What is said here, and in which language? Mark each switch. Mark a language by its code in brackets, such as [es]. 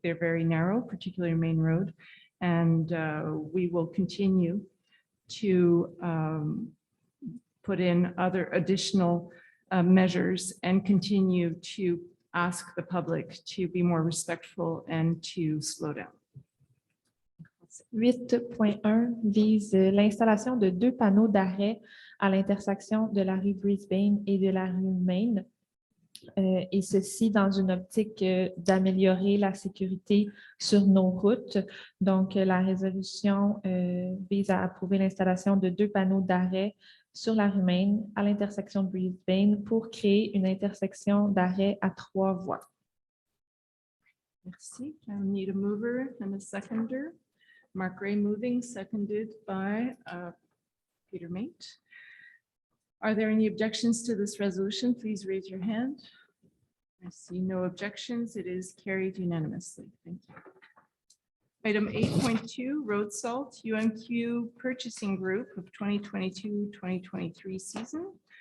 [en] They're very narrow, particularly Main Road. And we will continue to put in other additional measures and continue to ask the public to be more respectful and to slow down. [fr] 8.1 vise l'installation de 2 panneaux d'arrêt à l'intersection de la rue Brisbane et de la rue Main. et ceci dans une optique d'améliorer la sécurité sur nos routes. Donc, la résolution vise à approuver l'installation de 2 panneaux d'arrêt sur la rue Main à l'intersection de Brisbane pour créer une intersection d'arrêt à 3 voies. Merci. [en] I need a mover and a seconder. Mark Ray moving, seconded by Peter Mate. Are there any objections to this resolution? Please raise your hand. I see no objections. It is carried unanimously. Thank you. Item 8.2, road salt, UMQ Purchasing Group of 2022-2023 season.